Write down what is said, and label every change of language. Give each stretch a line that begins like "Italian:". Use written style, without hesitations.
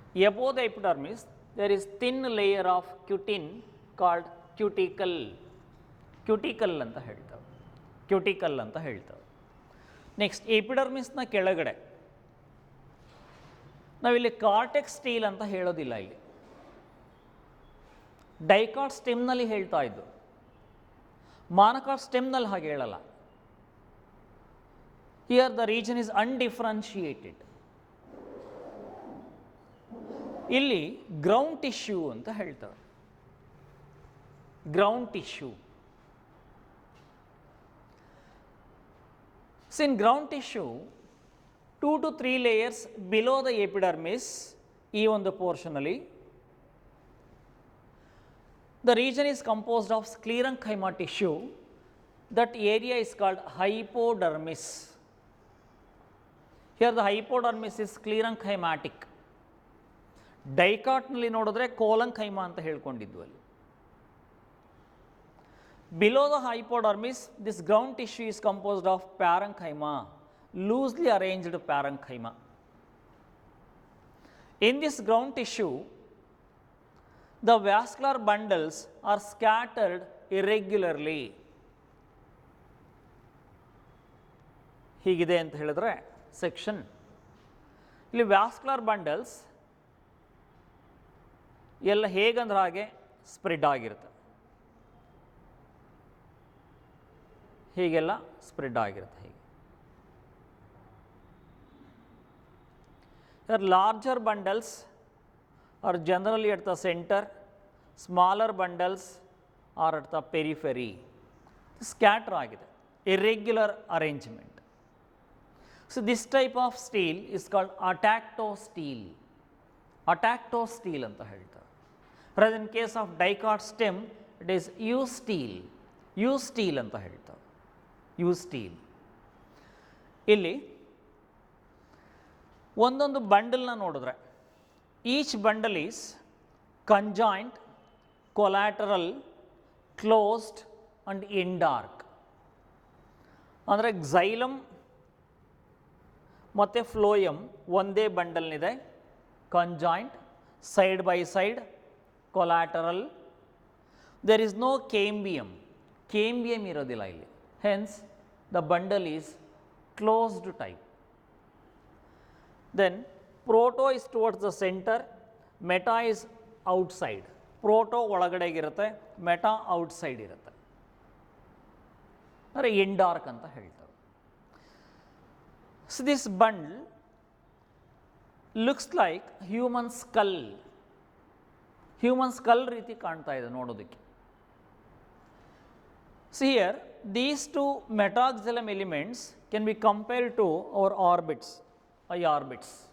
English: Above the epidermis, there is thin layer of cutin called cuticle.
Kannada: Cuticle ಅಂತ ಹೇಳ್ತೇವೆ, cuticle ಅಂತ ಹೇಳ್ತೇವೆ. Next ಎಪಿಡರ್ಮಿಸ್ನ ಕೆಳಗಡೆ ನಾವಿಲ್ಲಿ ಕಾರ್ಟೆಕ್ಸ್ ಸ್ಟೀಲ್ ಅಂತ ಹೇಳೋದಿಲ್ಲ. ಇಲ್ಲಿ ಡೈಕಾಟ್ ಸ್ಟೆಮ್ನಲ್ಲಿ ಹೇಳ್ತಾ ಇದ್ದು, ಮಾನಕಾಟ್ ಸ್ಟೆಮ್ನಲ್ಲಿ ಹಾಗೆ ಹೇಳಲ್ಲ.
English: Here the region is undifferentiated.
Kannada: ಇಲ್ಲಿ ಗ್ರೌಂಡ್ ಟಿಶ್ಯೂ ಅಂತ ಹೇಳ್ತಾರೆ. Ground tissue.
English: So in ground tissue, 2 to 3 layers below the epidermis,
Kannada: ಈ ಒಂದು ಪೋರ್ಷನಲ್ಲಿ
English: the region is composed of sclerenchyma tissue. That area is called hypodermis. Here the hypodermis is sclerenchymatic.
Kannada: ಡೈಕಾಟ್ನಲ್ಲಿ ನೋಡಿದ್ರೆ ಕೋಲಂಖೈಮಾ ಅಂತ ಹೇಳ್ಕೊಂಡಿದ್ವು ಅಲ್ಲಿ.
English: Below the hypodermis, this ground tissue is composed of parenchyma, loosely arranged parenchyma. In this ground tissue, the vascular bundles are scattered irregularly.
Kannada: ಹೀಗಿದೆ ಅಂತ ಹೇಳಿದ್ರೆ section, ಇಲ್ಲಿ vascular bundles ಎಲ್ಲ ಹೇಗಂದ್ರೆ ಹಾಗೆ ಸ್ಪ್ರೆಡ್ ಆಗಿರುತ್ತೆ, ಹೀಗೆಲ್ಲ ಸ್ಪ್ರೆಡ್ ಆಗಿರುತ್ತೆ.
English: ಹೀಗೆ larger bundles are generally at the centre, smaller bundles are at the periphery.
Kannada: Scatter ಆಗಿದೆ, irregular arrangement.
English: So this type of steel is called atacto steel. Atacto steel
Kannada: anta ಹೇಳ್ತಾರೆ.
English: Whereas in case of dicot stem, it is U steel. U steel
Kannada: ಅಂತ ಹೇಳ್ತಾರೆ.
English: U steel.
Kannada: ಇಲ್ಲಿ ಒಂದೊಂದು ಬಂಡಲ್ನ ನೋಡಿದ್ರೆ,
English: Each bundle is conjoint, collateral, closed and endarch.
Kannada: ಅಂದರೆ xylem ಮತ್ತು phloem ಒಂದೇ ಬಂಡಲ್ನಿದೆ, conjoint, side by side, ಕೊಲಾಟರಲ್.
English: there is no cambium,
Kannada: ಕೇಂಬಿಯಮ್ ಇರೋದಿಲ್ಲ ಇಲ್ಲಿ.
English: Hence the bundle is closed type. Then proto is towards the centre, meta is outside.
Kannada: Proto ಒಳಗಡೆಗಿರುತ್ತೆ, meta outside ಇರುತ್ತೆ, ಅಂದರೆ ಎಂಡಾರ್ಕ್ ಅಂತ ಹೇಳ್ತಾರೆ.
English: So this bundle looks like human skull.
Kannada: Human skull ರೀತಿ ಕಾಣ್ತಾ ಇದೆ ನೋಡೋದಕ್ಕೆ.
English: So here these two metaxylem elements can be compared to our orbits, orbits.